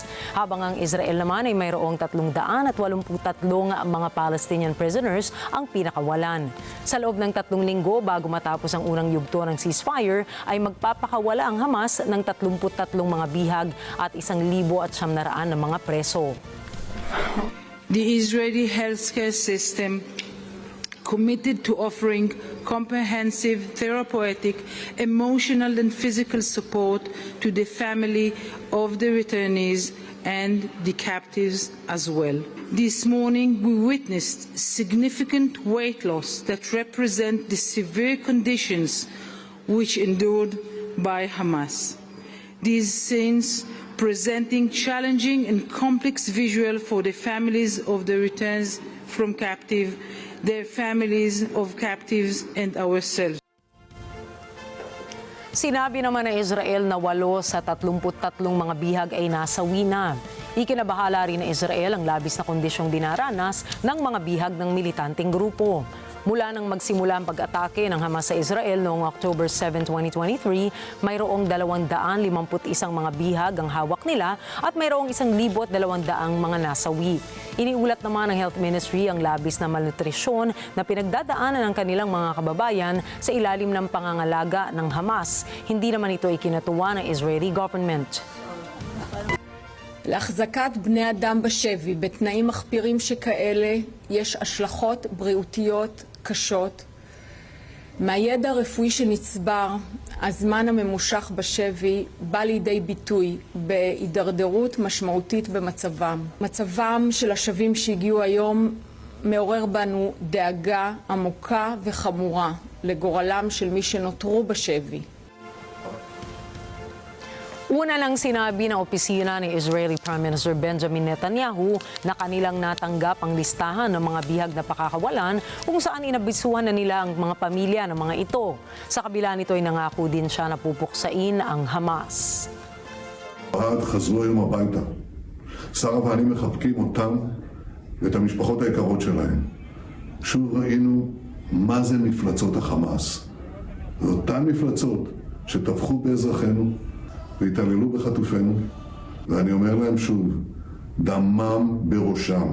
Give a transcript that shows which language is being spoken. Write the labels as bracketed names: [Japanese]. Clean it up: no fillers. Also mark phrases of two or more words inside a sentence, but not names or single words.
[Filipino] Habang ang Israel naman ay mayroong 383 mga [English] Palestinian prisoners [Filipino] ang pinakawalan. Sa loob ng 3 linggo bago matapos ang unang yugto ng ceasefire ay magpapakawala ang Hamas ng 33 mga bihag at 1,900 na mga preso. [English] The Israeli healthcare system committed to offering comprehensive, therapeutic, emotional and physical support to the family of the returnees and the captives as well. This morning we witnessed significant weight loss that represent the severe conditions which endured by Hamas. These scenes presenting challenging and complex visual for the families of the returns from captive, their families of captives and ourselves. [Filipino] Sinabi naman ng Israel na 8 sa 33 mga bihag ay nasawi na. Ikinabahala rin ng Israel ang labis na kondisyong dinaranas ng mga bihag ng militanteng grupo. Mula nang magsimula ang pag-atake ng Hamas sa Israel noong October 7, 2023, mayroong 251 mga bihag ang hawak nila at mayroong 1,200 mga nasawi. Iniulat naman ng Health Ministry ang labis na malnutrisyon na pinagdadaanan ng kanilang mga kababayan sa ilalim ng pangangalaga ng Hamas. Hindi naman ito ikinatuwa ng [English] Israeli government. [Hebrew] להחזקת בני אדם בשבי בתנאים מחפירים שכאלה יש השלכות בריאותיות קשות. מהידע הרפואי שנצבר, הזמן הממושך בשבי בא לידי ביטוי בהידרדרות משמעותית במצבם. מצבם של השבים שהגיעו היום מעורר בנו דאגה עמוקה וחמורה לגורלם של מי שנותרו בשבי. [Filipino] Una lang sinabi ng opisina ni [English] Israeli Prime Minister [Filipino] Benjamin Netanyahu na kanilang natanggap ang listahan ng mga bihag na pakakawalan kung saan inabisuhan na nila ang mga pamilya ng mga ito. Sa kabila nito ay nangako din siya na pupuksain ang Hamas. [Hebrew] חזרו היום הביתה. שרה ואני מחבקים אותם ואת המשפחות היקרות שלהם. שוב ראינו מה זה מפלצות החמאס. ואותן מפלצות שטבחו באזרחינו והתעללו בחטופינו, ואני אומר להם שוב, דמם בראשם.